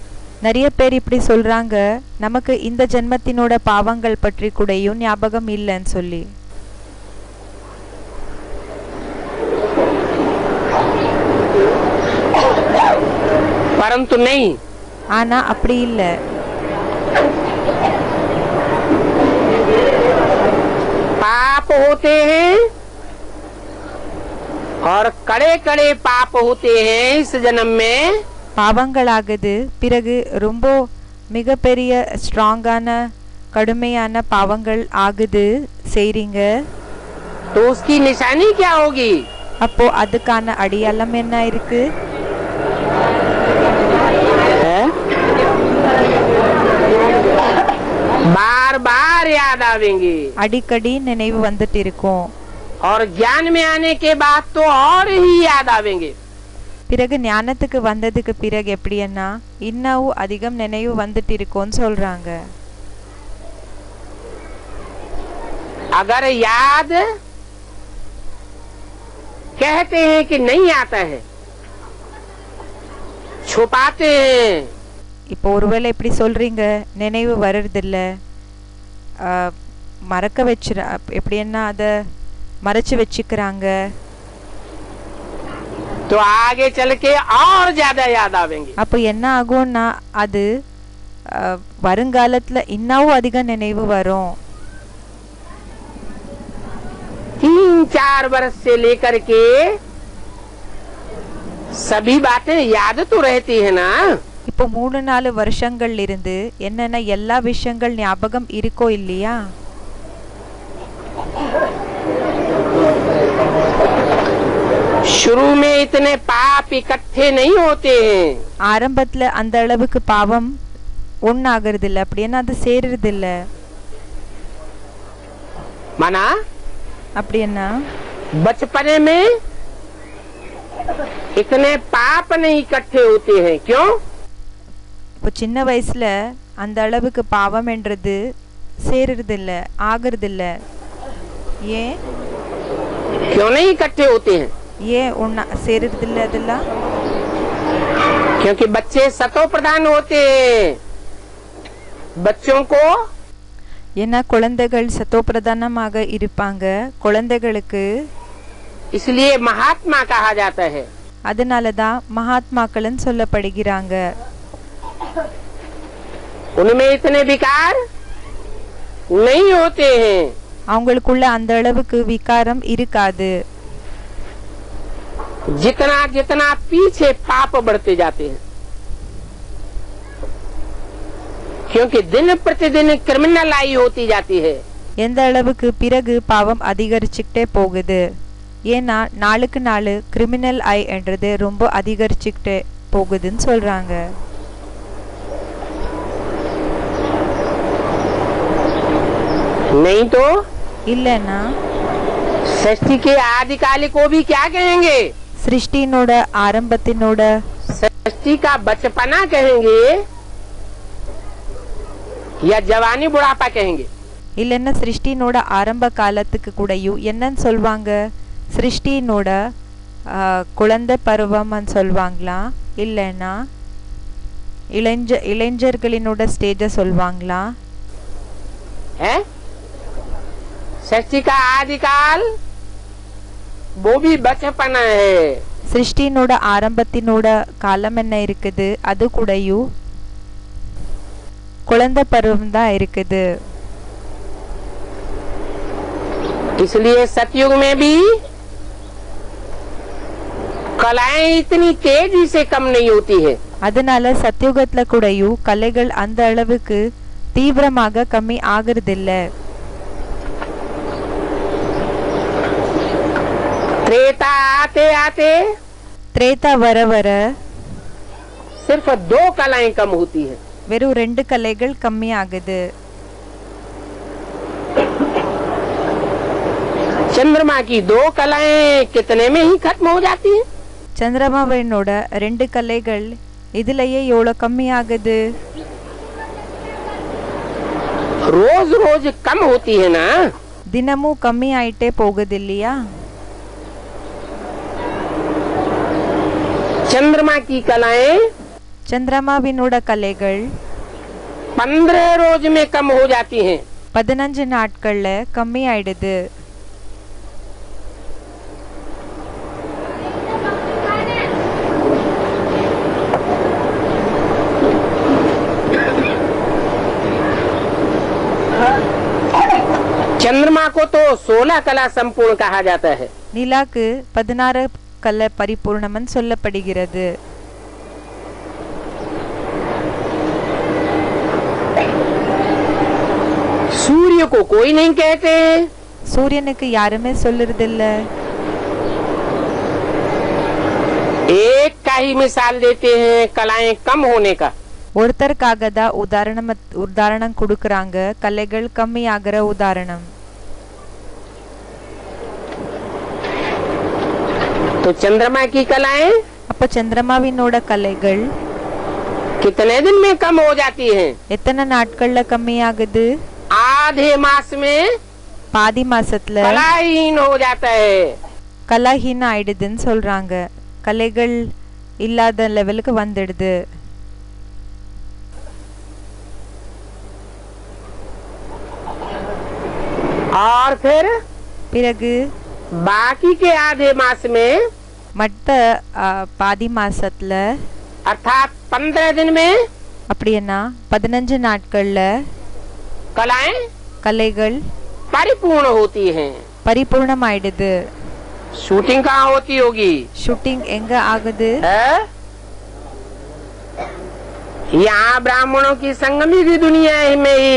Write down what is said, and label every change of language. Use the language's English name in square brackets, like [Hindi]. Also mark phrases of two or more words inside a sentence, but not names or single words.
[Tamil] நிறைய பேர் இப்படி சொல்றாங்க, நமக்கு இந்த ஜென்மத்தினோட பாவங்கள் பற்றி கூடயும் ஞாபகம் இல்லைன்னு சொல்லி. [Hindi] परंतु नहीं, [Tamil] ஆனா அப்படி இல்ல. [Hindi] पाप होते हैं और कड़े कड़े पाप होते हैं इस जन्म में। [Tamil] பாவங்கள் ஆகுது, பிறகு ரொம்ப மிகப்பெரிய ஸ்ட்ராங்கான கடுமையான பாவங்கள் ஆகுது செய்றீங்க. [Hindi] तो उसकी निशानी क्या होगी? [Tamil] அப்போ அதுக்கான அடையாளம் என்ன இருக்கு? [Hindi] बार बार याद आवेंगे [Tamil] அடிக்கடி நினைவு வந்துட்டு இருக்கும். [Hindi] और ज्ञान में आने के बाद तो और ही याद आवेंगे। [Tamil] பிறகு ஞானத்துக்கு வந்ததுக்கு பிறகு எப்படின்னா இன்னும் அதிகம் நினைவு வந்துட்டு இருக்கும்னு சொல்றாங்க. [Hindi] अगर याद कहते हैं कि नहीं आता है, छुपाते हैं। [Tamil] இப்போ ஒருவேளை இப்படி சொல்றீங்க, நினைவு வர்றதில்ல, மறக்க வச்சுற எப்படின்னா அத மறைச்சு வச்சுக்கிறாங்க. [Hindi] तो आगे चल के और ज्यादा याद आवेंगे। [Tamil] அப்போ என்ன ஆகும்னா அது வருங்காலத்துல இன்னும் அதிக நினைவு வரும். [Hindi] 3-4 वर्ष से लेकर के सभी बातें याद तो रहती है ना। [Tamil] இப்போ 3-4 வருஷங்கள்ல இருந்து என்னென்ன எல்லா விஷயங்கள் ஞாபகம் இருக்கோ இல்லையா? [Hindi] शुरू में इतने पाप इकट्ठे नहीं होते हैं। [Tamil] ஆரம்பத்துல அந்த அளவுக்கு பாவம் ஒண்ணாகிறது இல்ல, அப்படின்னா அது சேருறது இல்ல. [Hindi] माना [Tamil] அப்படின்னா [Hindi] बचपने में इतने पाप नहीं इकट्ठे होते हैं। क्यों? [Tamil] இப்போ சின்ன வயசுல அந்த அளவுக்கு பாவம் என்றது சேருறதில்ல, ஆகுறதில்ல. ஏன் [Hindi] क्यों नहीं इकट्ठे होते हैं? [Tamil] ஏன் ஒன்னா சேருறதில்ல அதெல்லாம்? [Hindi] क्योंकि बच्चे सतो प्रधान होते हैं। बच्चों को [Tamil] ஏன்னா குழந்தைகள் சத்தோப்பிரதானமாக இருப்பாங்க. குழந்தைகளுக்கு [Hindi] इसलिए महात्मा कहा जाता है। [Tamil] அதனால தான் மகாத்மாக்கள்னு சொல்லப்படுகிறாங்க. [Hindi] उनमें इतने विकार नहीं होते हैं। [Tamil] அவங்களுக்குள்ள அந்த அளவுக்கு விகாரம் இருக்காது. [Hindi] जितना जितना पीछे पाप बढ़ते जाते हैं, क्योंकि दिन प्रतिदिन क्रिमिनलाई होती जाती है। [Tamil] எந்த அளவுக்கு பிறகு பாவம் அதிகரிச்சுக்கிட்டே போகுது. ஏன்னா நாளுக்கு நாள் கிரிமினல் ஐ என்றது ரொம்ப அதிகரிச்சுக்கிட்டே போகுதுன்னு சொல்றாங்க. [Hindi] नहीं तो [Tamil] இல்லைன்னா [Hindi] सृष्टि के आदिकाल को भी क्या कहेंगे? [Tamil] சிருஷ்டினோட ஆரம்பத்தினோட [Hindi] सृष्टि का बचपना कहेंगे या जवानी बुढ़ापा कहेंगे? [Tamil] இல்லைன்னா சிருஷ்டினோட ஆரம்ப காலத்துக்கு கூடயும் என்னன்னு சொல்வாங்க? சிருஷ்டினோட குழந்தை பருவம்னு சொல்வாங்களா, இல்லைன்னா இளைஞர்களினோட ஸ்டேஜ சொல்வாங்களா? [Hindi] सृष्टि का आदिकाल वो भी बचपना है। [Tamil] சிருஷ்டினோட ஆரம்பத்தினோட காலம் என்ன இருக்குது? அது கூடயும் குழந்தை பருவம் தான் இருக்குது. [Hindi] इसलिए सतयुग में भी कलाएं इतनी तेजी से कम नहीं होती है। [Tamil] அதனால சத்யுகத்துல கூடயும் கலைகள் அந்த அளவுக்கு தீவிரமாக கம்மி ஆகுறதில்ல. [Hindi] त्रेता आते आते [Tamil] திரேதா வர வர [Hindi] सिर्फ 2 कलाएं कम होती है। [Tamil] வெறும் 2 கலைகள் கம்மி ஆகுது. [Hindi] चंद्रमा की 2 कलाएं कितने में ही खत्म हो जाती है। [Tamil] சந்திரமாவினோட 2 கலைகள் இதுலயே எவ்வளவு கம்மி ஆகுது? [Hindi] रोज रोज कम होती है ना। [Tamil] தினமும் கம்மி ஆயிட்டே போகுது இல்லையா? [Hindi] चंद्रमा की कलाएं [Tamil] சந்திரமாவினோட கலைகள் [Hindi] 15 रोज में कम हो जाती हैं। [Tamil] 15 நாட்கள்ல கம்மி ஆயிடுது. [Hindi] चंद्रमा को तो 16 कला संपूर्ण कहा जाता है। [Tamil] நிலாக்கு 16 கலை பரிபூர்ணம்னு சொல்லப்படுகிறது. [Hindi] सूर्य को कोई नहीं कहते। [Tamil] சூரியனுக்கு யாருமே சொல்லுறதில்ல. [Hindi] एक का ही मिसाल देते हैं कलाएं कम होने का। [Tamil] ஒருத்தருக்காக தான் உதாரணம் கொடுக்கறாங்க, கலைகள் கம்மி ஆகிற உதாரணம். [Hindi] तो चंद्रमा की कलाएं [Tamil] அப்ப சந்திரமாவினோட கலைகள் [Hindi] कितने दिन में कम हो जाती हैं? [Tamil] எத்தனை நாட்கள்ல கம்மி ஆகுது? [Hindi] आधे मास में [Tamil] பாதி மாசத்துல [Hindi] कलाहीन हो जाता है। [Tamil] கலாஹீன ஆயிடுதுன்னு சொல்றாங்க. கலைகள் இல்லாத லெவலுக்கு வந்துடுது. [Hindi] और फिर [Tamil] பிறகு [Hindi] बाकी के आधे मास में [Tamil] மற்ற பாதி மாசத்துல [Hindi] अर्थात 15 दिन में [Tamil] அப்படின்னா 15 நாட்கள்ல [Hindi] कलाएं [Tamil] கலைகள் [Hindi] परिपूर्ण होती हैं। [Tamil] பரிபூர்ணம் ஆயிடுது. [Hindi] शूटिंग कहाँ होती होगी? [Tamil] ஷூட்டிங் எங்க ஆகுது? [Hindi] यहाँ ब्राह्मणों की संगमी की दुनिया में ही।